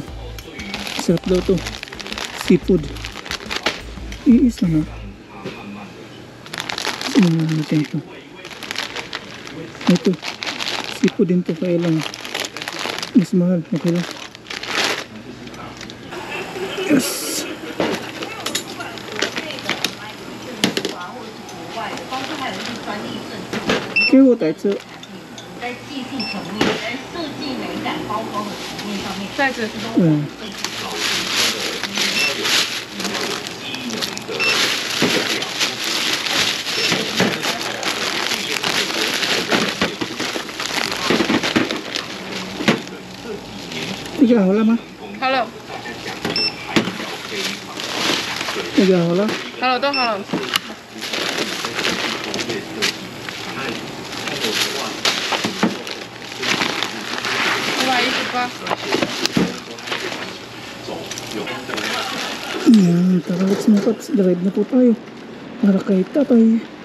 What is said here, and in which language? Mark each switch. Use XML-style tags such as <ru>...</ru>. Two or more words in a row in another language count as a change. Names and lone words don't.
<tl>Masarap daw to. Seafood. Iisa na. Saan na natin ito? Ito. Seafood din to. Kaya lang mas mahal. Okay lang. Yes!</tl> <zh>给我袋子。在寄信层面，在设计美感包装的层面上面，袋子。嗯。这个好了吗？好了。这个好了。好了，都好了。</zh> <tl>Yan, tara let's mga paps, drive na po tayo para kay tatay.</tl>